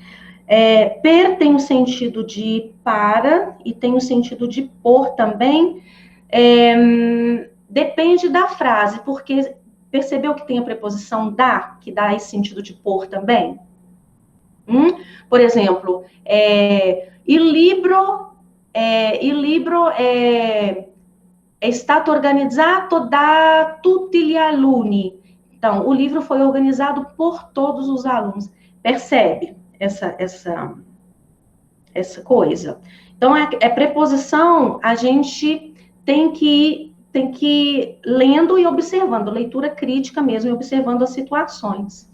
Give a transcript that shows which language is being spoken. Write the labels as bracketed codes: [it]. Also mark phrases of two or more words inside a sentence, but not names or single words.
[pt] Per tem o sentido de para e tem o sentido de por também, depende da frase, porque percebeu que tem a preposição da, que dá esse sentido de por também? Por exemplo, [it] il libro è stato organizzato da tutti gli alunni. [pt] Então, o livro foi organizado por todos os alunos. Percebe essa coisa? Então, preposição, a gente tem que ir lendo e observando, leitura crítica mesmo, e observando as situações.